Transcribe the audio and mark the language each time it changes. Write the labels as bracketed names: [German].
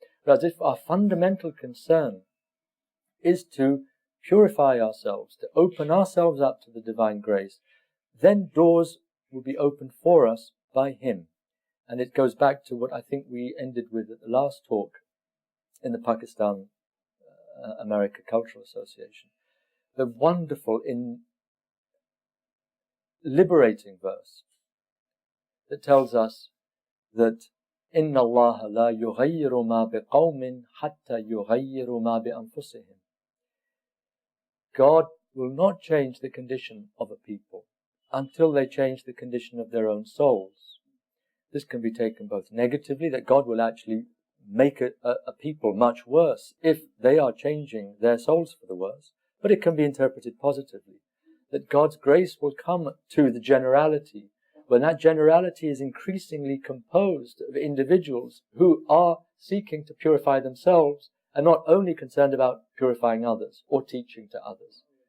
[English] Whereas if our fundamental concern is to purify ourselves, to open ourselves up to the divine grace, then doors will be opened for us by Him. And it goes back to what I think we ended with at the last talk in the Pakistan America Cultural Association. The wonderful, liberating verse that tells us that [Arabic] إِنَّ اللَّهَ لَا يُغَيِّرُ مَا بِقَوْمٍ حَتَّى يُغَيِّرُ مَا بِأَنفُسِهِمْ. [English] God will not change the condition of a people until they change the condition of their own souls. This can be taken both negatively, that God will actually make a people much worse if they are changing their souls for the worse, but it can be interpreted positively, that God's grace will come to the generality, when that generality is increasingly composed of individuals who are seeking to purify themselves and not only concerned about purifying others or teaching to others.